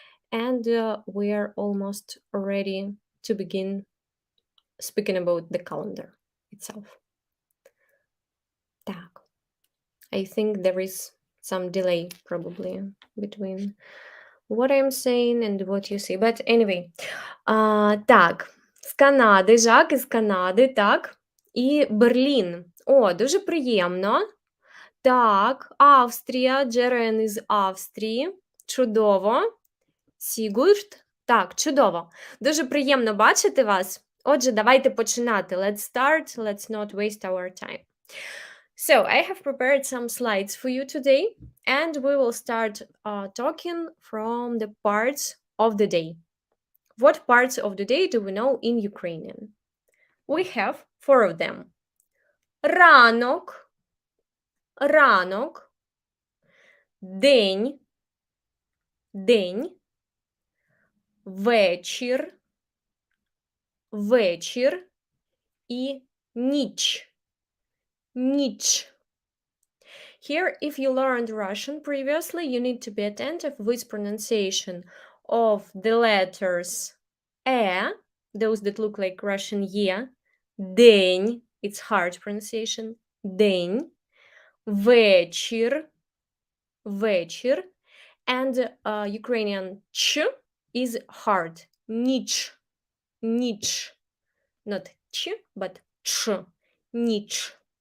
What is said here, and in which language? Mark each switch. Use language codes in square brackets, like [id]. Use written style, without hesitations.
[en] And we are almost ready to begin speaking about the calendar itself. [uk] Так. [en] I think there is some delay probably between what I'm saying and what you see. But anyway, так. [uk] З Канади, Жак із Канади, так. І Берлін. О, дуже приємно. Так, Австрія, Джерен із Австрії. Чудово. Сігурд. Так, чудово. Дуже приємно бачити вас. Отже, давайте починати. [en] Let's start. Let's not waste our time. So, I have prepared some slides for you today, and we will start talking from the parts of the day. What parts of the day do we know in Ukrainian? We have 4 of them. [uk] Ранок, ранок, день, день, вечір, вечір і ніч, ніч. [en] Here, if you learned Russian previously, you need to be attentive with pronunciation of the letters E, those that look like Russian ye, день, it's hard pronunciation, день, вечір, вечір, and Ukrainian ch is hard, ніч, ніч, not ch, but ch, ніч.